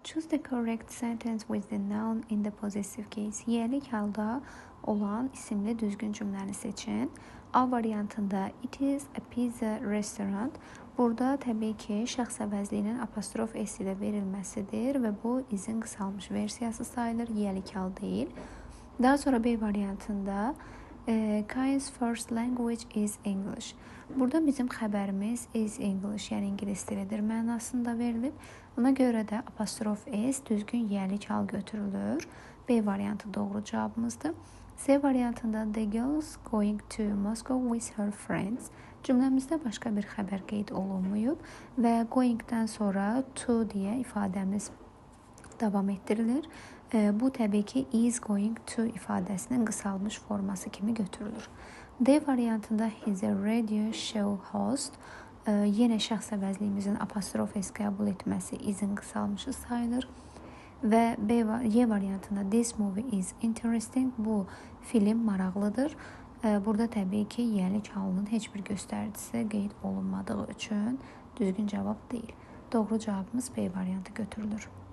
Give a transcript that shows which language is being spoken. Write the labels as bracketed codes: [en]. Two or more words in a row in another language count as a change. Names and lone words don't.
[en] Choose the correct sentence with the noun in the possessive case. [az] Yiyəlik halda olan isimli düzgün cümləni seçin. A variantında [en] it is a pizza restaurant. [az] Burada təbii ki, şəxs əvəzliyinin apostrof s ilə verilməsidir və bu izin qısalmış versiyası sayılır, yiyəlik hal deyil. Daha sonra B variantında [en] Kain's first language is English. [az] Burada bizim xəbərimiz [en] is English, [az] yəni ingilis dilidir mənasında verilib. Ona görə də apostrof s düzgün yiyəlik hal götürülür. B variantı doğru cavabımızdır. C variantında [en] the girl's going to Moscow with her friends. [az] Cümləmizdə başqa bir xəbər qeyd olunmayıb və goingdən sonra to deyə ifadəmiz davam etdirilir. Bu təbii ki [en] is going to [az] ifadəsinin qısalmış forması kimi götürülür. D variantında [en] he's a radio show host. [az] Yenə şəxs əvəzliyimizin apostrof s qəbul etməsi izin qısalmışı sayılır. Və Y variantında [en] this movie is interesting. [az] Bu film maraqlıdır. Burada təbii ki yiyəlik halının heç bir göstəricisi qeyd olunmadığı üçün düzgün cavab deyil. Doğru cavabımız B variantı götürülür.